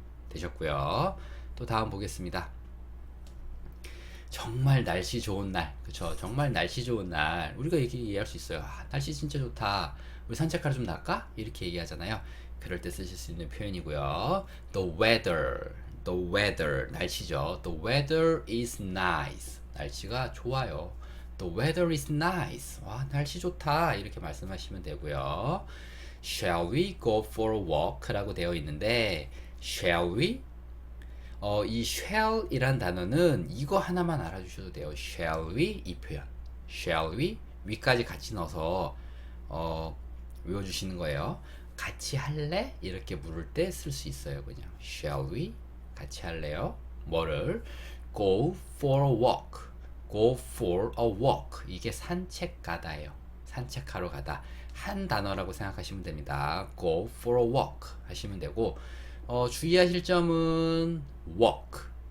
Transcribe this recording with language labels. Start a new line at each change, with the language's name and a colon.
Korean: 되셨고요. 또 다음 보겠습니다. 정말 날씨 좋은 날, 그쵸? 정말 날씨 좋은 날, 우리가 이렇게 얘기할 수 있어요. 날씨 진짜 좋다. 우리 산책하러 좀 나갈까? 이렇게 얘기하잖아요. 그럴 때 쓰실 수 있는 표현이고요.
English: The weather,
Korean: 날씨죠.
English: The weather is nice.
Korean: 날씨가 좋아요.
English: The weather is nice.
Korean: 와, 날씨 좋다. 이렇게 말씀하시면 되고요.
English: Shall we go for a walk?
Korean: 라고 되어 있는데, shall we? 이 shall 이란 단어는 이거 하나만 알아주셔도 돼요.
English: Shall we?
Korean: 이 표현.
English: Shall we?
Korean: 위까지 같이 넣어서, 외워주시는 거예요. 같이 할래? 이렇게 물을 때 쓸 수 있어요. 그냥.
English: Shall we?
Korean: 같이 할래요? 뭐를?
English: Go for a walk. Go for a walk.
Korean: 이게 산책 가다예요. 산책하러 가다. 한 단어라고 생각하시면 됩니다.
English: Go for a walk
Korean: 하시면 되고 주의하실 점은 walk.